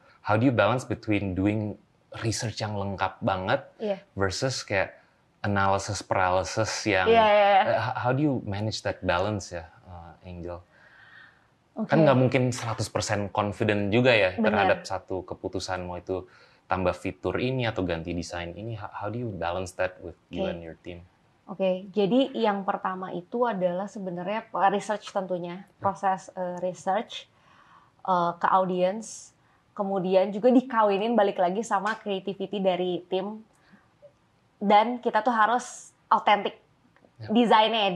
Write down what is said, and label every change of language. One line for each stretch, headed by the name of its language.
English: How do you balance between doing research
Indonesian: yang lengkap banget
English: versus
Indonesian: kayak analysis paralysis yang
English: how do you manage that balance ya, Angel?
Indonesian: Kan nggak mungkin 100% confident juga ya terhadap satu keputusan, mau itu tambah fitur ini atau ganti desain ini.
English: How do you balance that with you and your team?
Indonesian: Jadi yang pertama itu adalah sebenarnya research tentunya, proses research ke audience, kemudian juga dikawinin balik lagi sama creativity dari tim, dan kita tuh harus authentic desainnya.